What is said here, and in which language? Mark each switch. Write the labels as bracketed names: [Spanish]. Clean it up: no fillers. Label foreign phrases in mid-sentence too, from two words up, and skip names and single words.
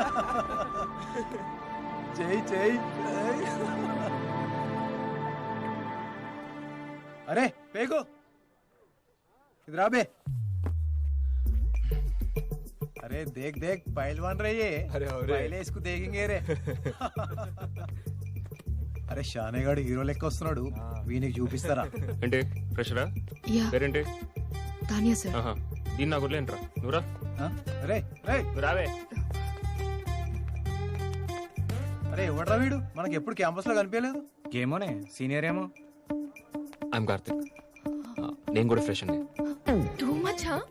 [Telugu] చెయ్యి చెయ్యి. [Hindi] अरे पेको इधर आ बे. अरे देख देख पहलवान रही है. अरे पहले इसको देखेंगे रे. [Telugu] అరే షానేగాడు హీరో లెక్క వస్తున్నాడు, వీనికి చూపిస్తారా? ఏంటి ఫ్రెషరా? యా. పేరేంటి? तानिया सर. దీన్ని నాకు వదిలేంట్రా, నువ్వురా. అరే రావే. అరే ఎవడ్రా వీడు? మనకి ఎప్పుడు క్యాంపస్ లో కనిపించలేదు. ఏమోనే సీనియర్ ఏమో. ఐఎమ్ కార్తిక్. నేను కూడా ఫ్రెష్ అండి. [English] Too much.